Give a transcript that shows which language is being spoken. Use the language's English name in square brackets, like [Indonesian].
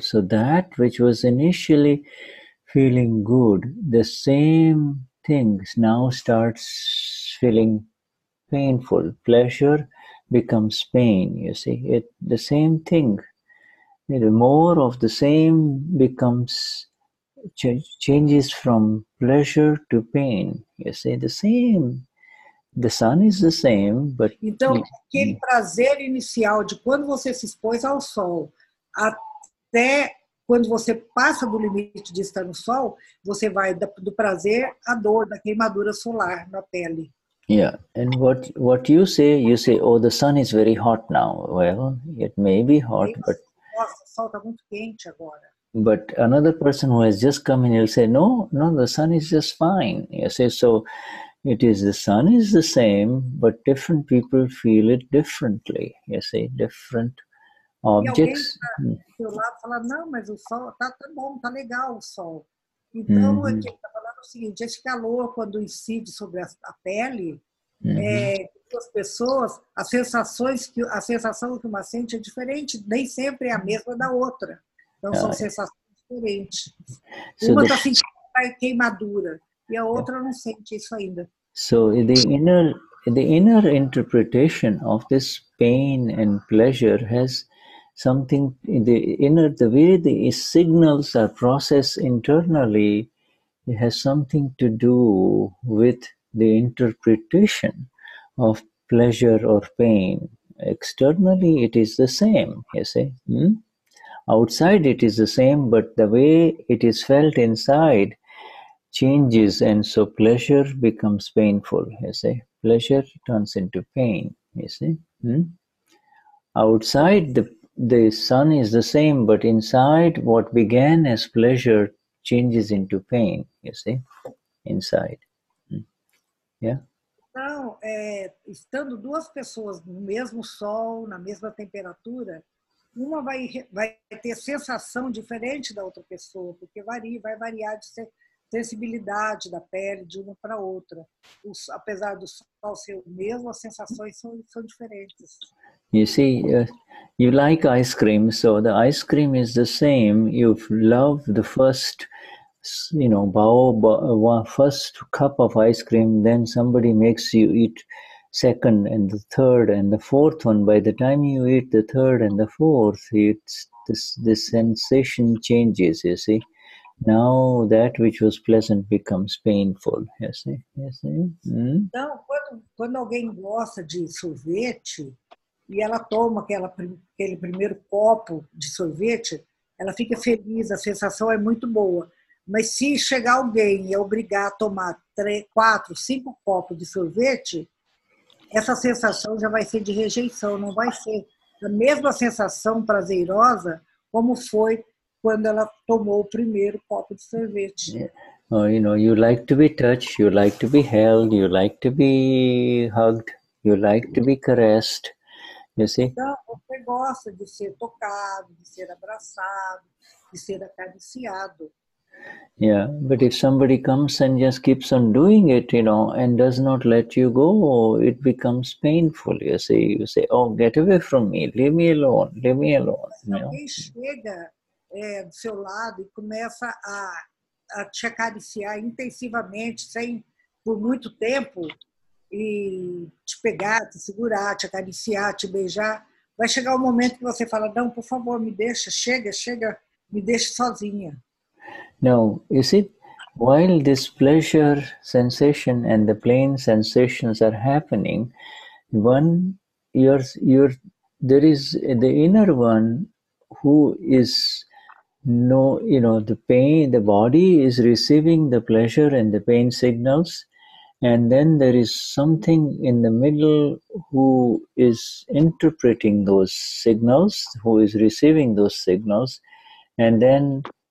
[English] So that which was initially feeling good, the same things now starts feeling painful. Pleasure becomes pain, you see. The same thing. More of the same becomes, changes from pleasure to pain. You see, the same. The sun is the same, but... [Portuguese] Então, aquele prazer inicial de quando você se expôs ao sol, até quando você passa do limite de estar no sol, você vai do prazer à dor, da queimadura solar na pele. [English] Yeah, and what you say, oh, the sun is very hot now. Well, it may be hot, but... [Portuguese] Nossa, o sol está muito quente agora. [English] But another person who has just come in, he'll say, no, the sun is just fine. You say, so... the sun is the same, but different people feel it differently. You see, different objects. [Portuguese] E alguém do seu lado fala, não, mas o sol tá bom, tá legal o sol. Então, ele está falando o seguinte, esse calor, quando incide sobre a pele, Duas pessoas, a sensação que uma sente é diferente, nem sempre é a mesma da outra. Então, são sensações diferentes. Uma está sentindo queimadura e a outra não sente isso ainda. [English] So the inner interpretation of this pain and pleasure has something, the way the signals are processed internally, it has something to do with the interpretation of pleasure or pain. Externally, it is the same, you see. Outside, it is the same, but the way it is felt inside changes, and so pleasure becomes painful, you see. Pleasure turns into pain, you see. Outside, the sun is the same, but inside, what began as pleasure changes into pain, you see, inside. Yeah. [Portuguese] Então, estando duas pessoas no mesmo sol, na mesma temperatura, uma vai ter sensação diferente da outra pessoa, porque vai variar de sensibilidade da pele de uma para outra. Apesar do sol ser o mesmo, as sensações são diferentes. [English] You see, you like ice cream, so the ice cream is the same. You love the first, first cup of ice cream, then somebody makes you eat second and the third and the fourth one. By the time you eat the third and the fourth, the sensation changes, you see. Now that which was pleasant becomes painful, you see. [Portuguese] Então, quando alguém gosta de sorvete e ela toma aquele primeiro copo de sorvete, ela fica feliz, a sensação é muito boa. Mas se chegar alguém e obrigar a tomar 3, 4, 5 copos de sorvete, essa sensação já vai ser de rejeição, não vai ser a mesma sensação prazerosa como foi quando ela tomou o primeiro copo de sorvete. [English] Yeah. Oh, you like to be touched, you like to be held, you like to be hugged, you like to be caressed, you see? [Portuguese] Então, você gosta de ser tocado, de ser abraçado, de ser acariciado. [English] Yeah, but if somebody comes and just keeps on doing it, and does not let you go, it becomes painful. You say, oh, get away from me, leave me alone, leave me alone. [Portuguese] Se alguém chega do seu lado e começa a te acariciar intensivamente, por muito tempo, e te pegar, te segurar, te acariciar, te beijar, vai chegar um momento que você fala, não, por favor, me deixa, chega, me deixa sozinha. [English] No, you see, while this pleasure sensation and the pain sensations are happening, there is the inner one who is the pain, the body is receiving the pleasure and the pain signals, and then there is something in the middle who is interpreting those signals, who is receiving those signals, and then